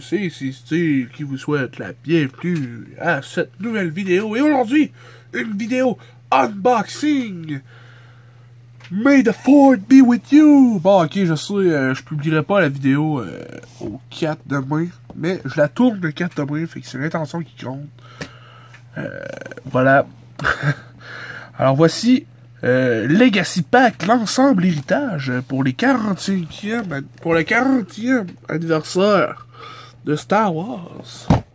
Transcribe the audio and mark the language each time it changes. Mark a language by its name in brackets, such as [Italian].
[French] C'est Steve qui vous souhaite la bienvenue à cette nouvelle vidéo. Et aujourd'hui, une vidéo unboxing! [English] May the Fourth be with you! [French] Bon, ok, je sais, je publierai pas la vidéo au 4 demain, mais je la tourne le 4 demain, fait que c'est l'intention qui compte. Voilà. Alors voici Legacy Pack, l'ensemble héritage pour le 40e anniversaire de Star Wars.